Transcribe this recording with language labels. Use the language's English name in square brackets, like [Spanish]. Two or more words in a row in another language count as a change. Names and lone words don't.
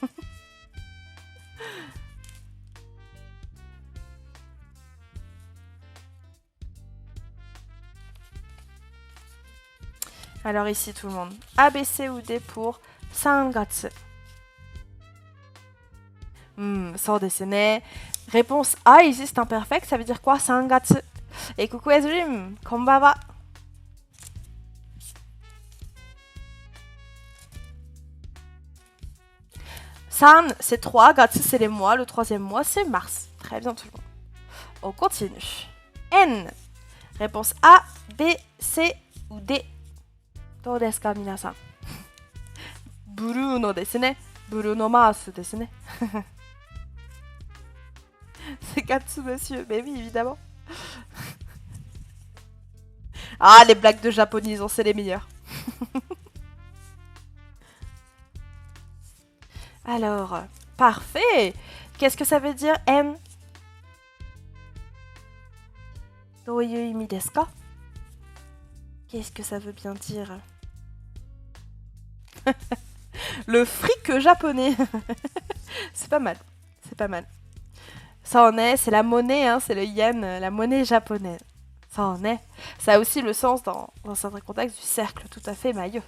[French] Alors ici, tout le monde. A, B, C ou D pour Sangatsu. [Japanese] そうですね. [French] Réponse A, ici c'est imperfect, ça veut dire quoi? Sangatsu. Et coucou Ezrim, konbanwa. San, c'est 3, Gatsu, c'est les mois, le troisième mois, c'est mars. Très bien tout le monde. On continue. N. Réponse A, B, C ou D. [Japanese] どうですか皆さん。ブルーノですね。 [French] ブルーノマースですね。C'est Gatsu, monsieur. Mais oui, évidemment. Ah, les blagues de japonisons, c'est les meilleures. Alors, parfait. Qu'est-ce que ça veut dire N? [Japanese] どういう意味ですか [French] Qu'est-ce que ça veut bien dire? Le fric japonais. C'est pas mal. C'est pas mal. Ça en est, c'est la monnaie, hein, c'est le yen, la monnaie japonaise. Ça en est. Ça a aussi le sens dans certains contextes du cercle, tout à fait, Maillot.